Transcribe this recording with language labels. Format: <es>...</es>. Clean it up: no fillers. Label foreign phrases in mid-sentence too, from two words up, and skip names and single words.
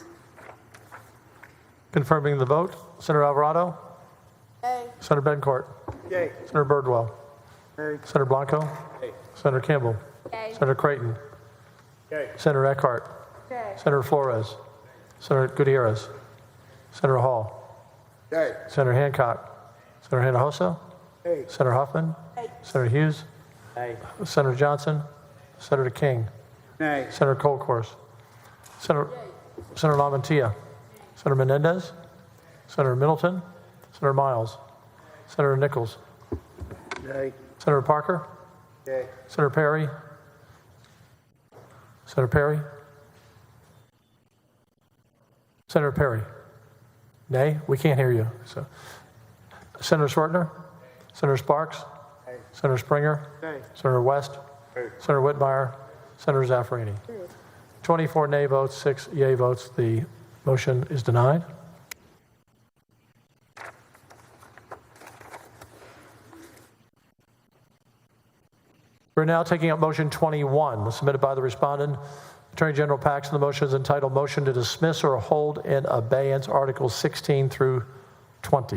<en>Confirming the vote, Senator Alvarado, Yay. Senator Betancourt, Yay. Senator Birdwell, Yay. Senator Blanco, Yay. Senator Campbell, Yay. Senator Creighton, Yay. Senator Eckhart, Yay. Senator Flores, Senator Gutierrez, Senator Hall, Yay. Senator Hancock, Senator Hinojosa, Yay. Senator Huffman, Senator Hughes, Yay. Senator Johnson, Senator King, Nay. Senator Colcourse, Senator Lamantia, Senator Menendez, Senator Middleton, Senator Miles, Senator Nichols. Nay. Senator Parker. Yay. Senator Perry. Senator Perry. Senator Perry. Nay, we can't hear you. So, Senator Swartner. Senator Sparks. Nay. Senator Springer. Nay. Senator West. Nay. Senator Whitmire. Senator Zaffarini. 24 nay votes, 6 yea votes. The motion is denied. We're now taking up motion 21, submitted by the respondent. Attorney General Paxton. The motion is entitled Motion to Dismiss or Hold in Abeyance Articles 16 through 20.</en>